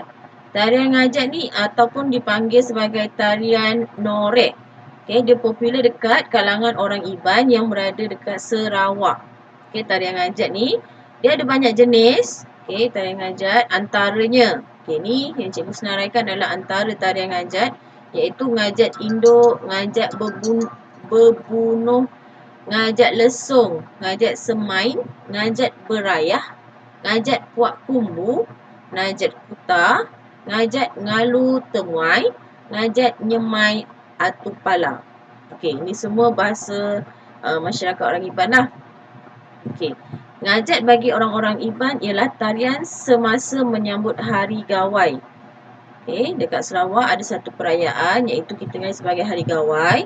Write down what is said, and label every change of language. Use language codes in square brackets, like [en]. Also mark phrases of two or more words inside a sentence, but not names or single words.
[ms] Tarian ngajat ni ataupun dipanggil sebagai tarian norek. Okey, dia popular dekat kalangan orang Iban yang berada dekat Sarawak. Okey, tarian ngajat ni dia ada banyak jenis. Okey, tarian ngajat antaranya. Okey, ni yang cikgu senaraikan adalah antara tarian ngajat iaitu ngajat induk, ngajat berbunuh, ngajat lesung, ngajat semain, ngajat berayah, ngajat puak kumbu, ngajat kuta, ngajat ngalu temuai, ngajat nyemai atupala. Okey, ini semua bahasa masyarakat orang Iban lah. Okey, ngajat bagi orang-orang Iban ialah tarian semasa menyambut Hari Gawai. Okey, dekat Sarawak ada satu perayaan iaitu kita kenal sebagai Hari Gawai.